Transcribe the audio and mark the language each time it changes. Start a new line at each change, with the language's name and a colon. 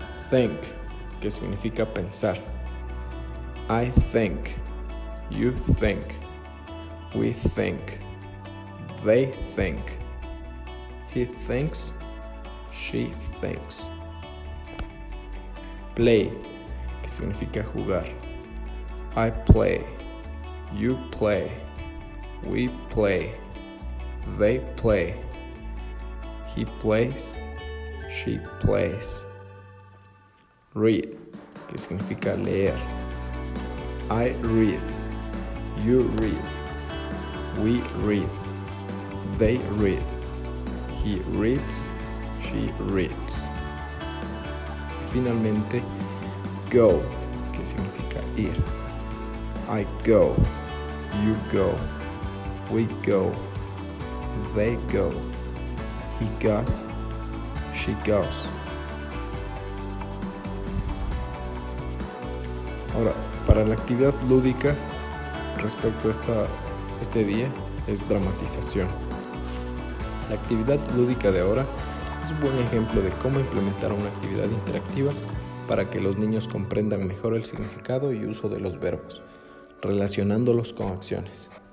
English: Think,
Spanish: que significa pensar.
English: I think, you think, we think, they think, he thinks, she thinks.
Spanish: Play, que significa jugar.
English: I play, you play, we play, they play, he plays, she plays. Read,
Spanish: que significa leer.
English: I read, you read, we read, they read, he reads, she reads.
Spanish: Finalmente, go, que significa ir.
English: I go, you go, we go, they go, he goes, she goes.
Spanish: Ahora, para la actividad lúdica respecto a este día es dramatización. La actividad lúdica de ahora es un buen ejemplo de cómo implementar una actividad interactiva para que los niños comprendan mejor el significado y uso de los verbos, relacionándolos con acciones.